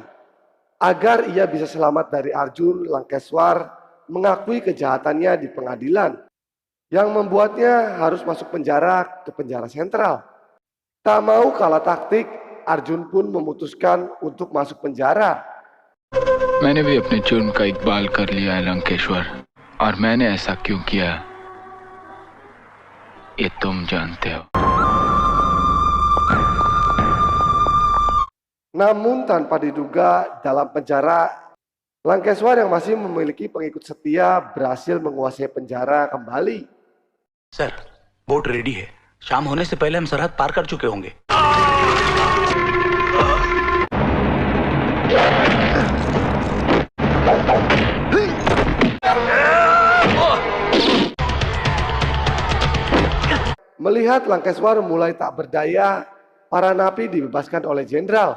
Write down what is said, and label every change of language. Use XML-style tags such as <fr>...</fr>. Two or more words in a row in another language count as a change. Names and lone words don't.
<id>Agar ia bisa selamat dari Arjun, Lankeswar mengakui kejahatannya di pengadilan, yang membuatnya harus masuk penjara ke penjara sentral. Tak mau kalah taktik, Arjun pun memutuskan untuk masuk penjara.</id> <hi>मैंने भी अपने जुर्म का इकबाल कर लिया है लंकेश्वर, और मैंने ऐसा क्यों किया ये तुम जानते हो.</hi> <id>Namun tanpa diduga dalam penjara, Lankeswar yang masih memiliki pengikut setia berhasil menguasai penjara kembali.</id> <hi>सर,</hi> <en>boat ready</en> <hi>है. शाम होने से पहले हम सरहद पार कर चुके होंगे.</hi> <id>Melihat Lankeswar mulai tak berdaya, para napi dibebaskan oleh jenderal.</id>